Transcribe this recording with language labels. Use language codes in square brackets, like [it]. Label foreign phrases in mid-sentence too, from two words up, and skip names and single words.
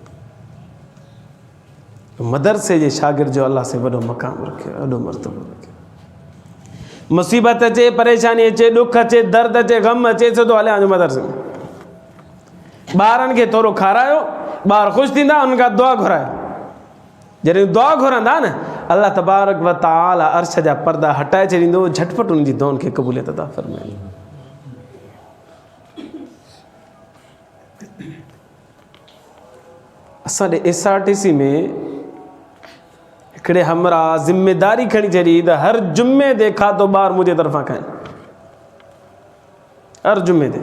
[sd] मदरसे जे शागिर्द जो अल्लाह से वॾो मक़ाम रखियो, वॾो मर्तबो रखियो। मुसीबत अचे, परेशानी अचे, ॾुख अचे, दर्द अचे, ग़म अचे, सिधो हलिया वञो मदरसे में। ॿारनि खे थोरो खारायो, ॿार ख़ुशि थींदा, उन्हनि खां दुआ घुरायो। जॾहिं दुआ घुरंदा न, [ar] الله تبارك وتعالى [sd] अर्श जा पर्दा हटाए छॾींदो, झटपट उन्हनि जी दुआउनि खे क़बूलियत अता फ़रमाईंदो। असांजे SRTC में हिकिड़े हमरा ज़िम्मेदारी खणी छॾी त हर जुमे ते खाधो ॿार मुंहिंजे तरफ़ां खाइनि, हर जुमे ते।